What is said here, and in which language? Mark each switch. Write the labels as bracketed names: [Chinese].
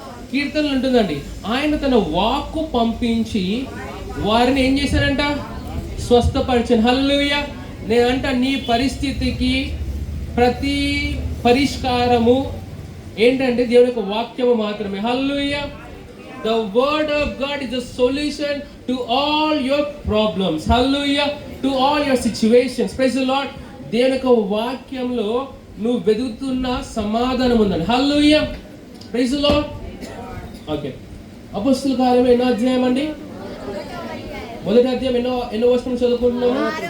[Telugu] కీర్తనలు ఉంటుందండి, ఆయన తన వాక్కు పంపించి వారిని ఏం చేశారంట? స్వస్థపరిచాను. హల్లెలూయా. నేనంట నీ పరిస్థితికి ప్రతి పరిష్కారము ఏంటంటే దేవుని యొక్క వాక్యము మాత్రమే. హల్లెలూయా. [English] The word of God is the solution to all your problems. Hallelujah. To all your situations. Praise the Lord. [Telugu] దేవుని యొక్క వాక్యంలో నువ్వు వెతుకుతున్న సమాధానం ఉందండి. హల్లెలూయా. [English] Praise the Lord. [Telugu] ఓకే. అపొస్తలుల కార్యము ఎన్నో అధ్యాయం అండి? 1వ అధ్యాయం ఎన్నో వచనం చదువుకుంటున్నాము?